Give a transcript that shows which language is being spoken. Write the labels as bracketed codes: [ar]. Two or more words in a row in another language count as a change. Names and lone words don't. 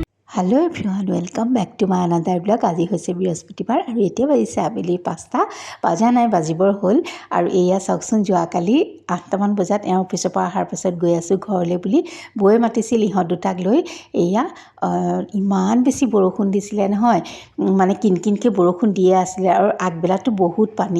[en] Hello everyone welcome back to my another blog. [as] आज হৈছে বৃহস্পতিবাৰ আৰু এতিয়া বাজিছে আবেলি 5টা বাজা নাই বাজিবৰ হ'ল। আৰু এয়া চাওকচোন যোৱাকালি 8টামান বজাত অফিচৰ পৰা অহাৰ পাছত গৈ আছোঁ ঘৰলৈ বুলি বৌয়ে মাতিছিল ইহঁত দুটাক লৈ। এয়া ইমান বেছি বৰষুণ দিছিলে নহয়, মানে কিনকিনকৈ বৰষুণ দিয়ে আছিলে আৰু আগবেলাতো বহুত পানী।